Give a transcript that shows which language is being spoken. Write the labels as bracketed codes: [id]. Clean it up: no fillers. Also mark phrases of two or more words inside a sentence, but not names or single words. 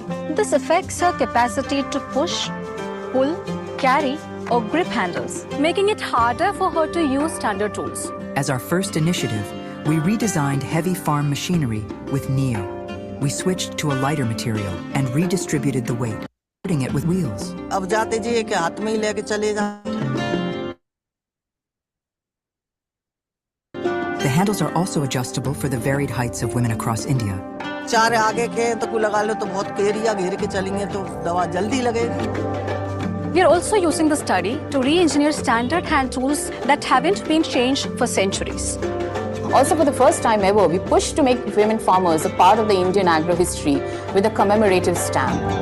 [en] This affects her capacity to push, pull, carry, or grip handles, making it harder for her to use standard tools. As our first initiative, we redesigned heavy farm machinery with Neo. We switched to a lighter material and redistributed the weight, putting it with wheels. [hi] अब जाते जी के हाथ में ही लेके चले जा. [en] The handles are also adjustable for the varied heights of women across India. [hi] चार आगे के तो कोई लगा लो तो बहुत एरिया घेर के चलेंगे तो दवा जल्दी लगेगी. [en] We are also using the study to re-engineer standard hand tools that haven't been changed for centuries. Also, for the first time ever, we pushed to make women farmers a part of the Indian agro-history with a commemorative stamp.